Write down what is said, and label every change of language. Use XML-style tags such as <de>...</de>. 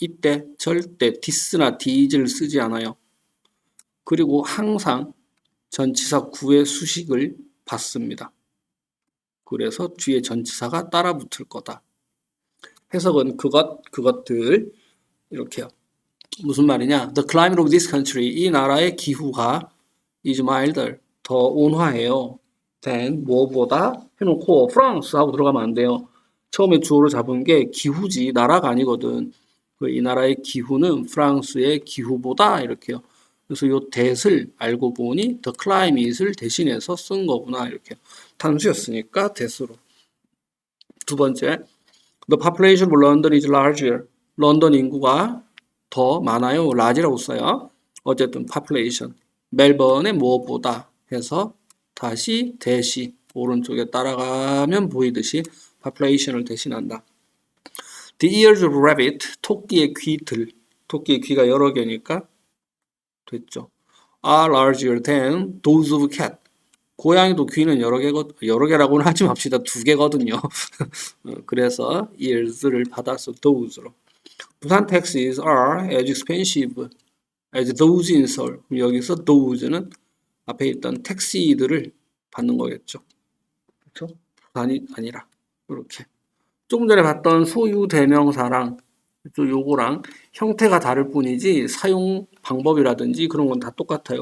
<ko>이때 절대 this나 these를 쓰지 않아요. 그리고 항상 전치사 구의 수식을 받습니다. 그래서 뒤에 전치사가 따라 붙을 거다. 해석은 그것들 이렇게요. 무슨 말이냐?</ko> <en>The climate of this country,</en> <ko>이 나라의 기후가</ko> <en>is milder,</en> <ko>더 온화해요. than 뭐보다 해놓고 France 하고 들어가면 안 돼요. 처음에 주어를 잡은 게 기후지 나라가 아니거든. 이 나라의 기후는 프랑스의 기후보다 이렇게요. 그래서 요 that을 알고 보니 the climate을 대신해서 쓴 거구나 이렇게. 단수였으니까 that으로. 두 번째,</ko> <en>the population of London is larger.</en> <ko>런던 인구가 더 많아요. large라고 써요. 어쨌든 population. 멜번의 뭐보다 해서 다시 대시 오른쪽에 따라가면 보이듯이 population을 대신한다.</ko> <en>The ears of rabbit,</en> <ko>토끼의 귀들. 토끼의 귀가 여러 개니까 됐죠.</ko> <en>are larger than those of cat.</en> <ko>고양이도 귀는 여러 개라고는 하지 맙시다. 2개거든요. 그래서 ears를 받아서 those로.</ko> <en>부산 taxis are as expensive as those in Seoul.</en> <ko>여기서 those는 앞에 있던 택시들을 받는 거겠죠. 그렇죠? 부산이 아니라 이렇게. 조금 전에 봤던 소유 대명사랑 요거랑 형태가 다를 뿐이지 사용 방법이라든지 그런 건 다 똑같아요.</ko>